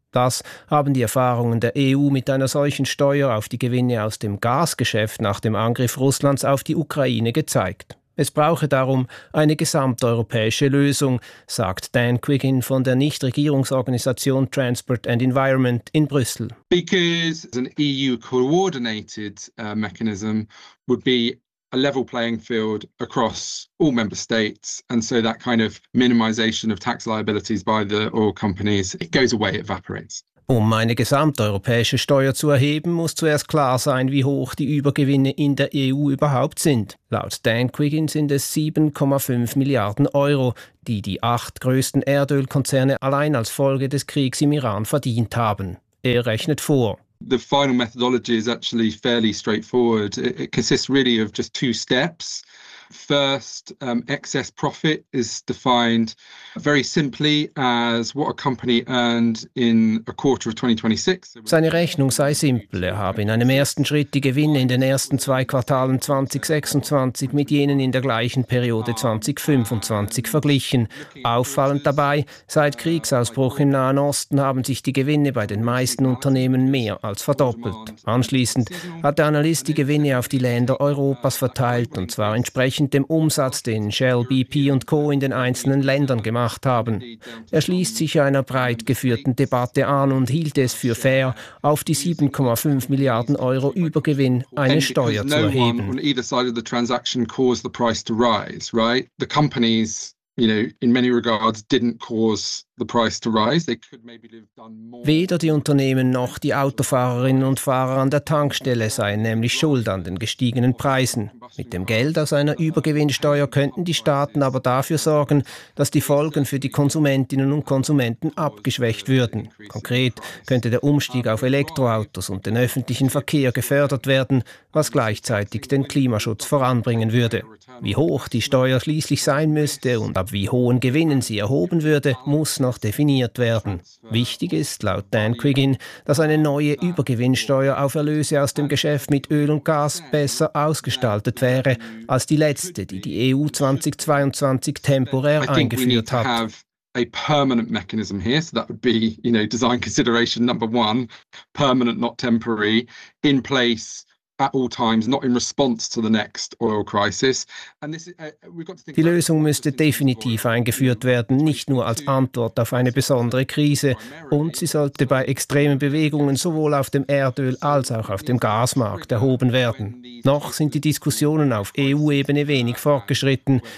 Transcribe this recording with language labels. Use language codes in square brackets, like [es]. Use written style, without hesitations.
[de] Das haben die Erfahrungen der EU mit einer solchen Steuer auf die Gewinne aus dem Gasgeschäft nach dem Angriff Russlands auf die Ukraine gezeigt. Es brauche darum eine gesamteuropäische Lösung, sagt Dan Quiggin von der Nichtregierungsorganisation Transport and Environment in Brüssel. [en] Because an EU-coordinated mechanism would be a level playing field across all member states, and so that kind of minimization of tax liabilities by the oil companies, it goes away, it evaporates. [de] Um eine gesamteuropäische Steuer zu erheben, muss zuerst klar sein, wie hoch die Übergewinne in der EU überhaupt sind. Laut Dan Quiggin sind es 7,5 Milliarden Euro, die die 8 größten Erdölkonzerne allein als Folge des Kriegs im Iran verdient haben. Er rechnet vor. [en] The final methodology is actually fairly straightforward. It consists really of just 2 steps. First, excess profit is defined very simply as what a company earned in a quarter of 2026. [de] Seine Rechnung sei simpel. Er habe in einem ersten Schritt die Gewinne in den ersten zwei Quartalen 2026 mit jenen in der gleichen Periode 2025 verglichen. Auffallend dabei, seit Kriegsausbruch im Nahen Osten haben sich die Gewinne bei den meisten Unternehmen mehr als verdoppelt. Anschließend hat der Analyst die Gewinne auf die Länder Europas verteilt, und zwar entsprechend dem Umsatz, den Shell, BP und Co. in den einzelnen Ländern gemacht haben. Er schließt sich einer breit geführten Debatte an und hielt es für fair, auf die 7,5 Milliarden Euro Übergewinn eine Steuer zu erheben. [en] On either side of the transaction caused the price to rise, right? The companies, you know, in many regards didn't cause the price to rise. They could maybe have done more. [de] Weder die Unternehmen noch die Autofahrerinnen und Fahrer an der Tankstelle seien nämlich schuld an den gestiegenen Preisen. Mit dem Geld aus einer Übergewinnsteuer könnten die Staaten aber dafür sorgen, dass die Folgen für die Konsumentinnen und Konsumenten abgeschwächt würden. Konkret könnte der Umstieg auf Elektroautos und den öffentlichen Verkehr gefördert werden, was gleichzeitig den Klimaschutz voranbringen würde. Wie hoch die Steuer schließlich sein müsste und ab wie hohen Gewinnen sie erhoben würde, muss noch definiert werden. Wichtig ist, laut Dan Quiggin, dass eine neue Übergewinnsteuer auf Erlöse aus dem Geschäft mit Öl und Gas besser ausgestaltet wäre als die letzte, die die EU 2022 temporär eingeführt hat. [en] A permanent mechanism here, so that would be, you know, design consideration number one, permanent, not temporary, in place at all times, not in response to the next oil crisis. And this is, we've got to think. [de] Die Lösung müsste definitiv eingeführt werden, nicht nur als Antwort auf eine besondere Krise, und sie sollte bei extremen Bewegungen sowohl auf dem Erdöl als auch auf dem Gasmarkt erhoben werden. Noch sind die Diskussionen auf EU-Ebene wenig fortgeschritten.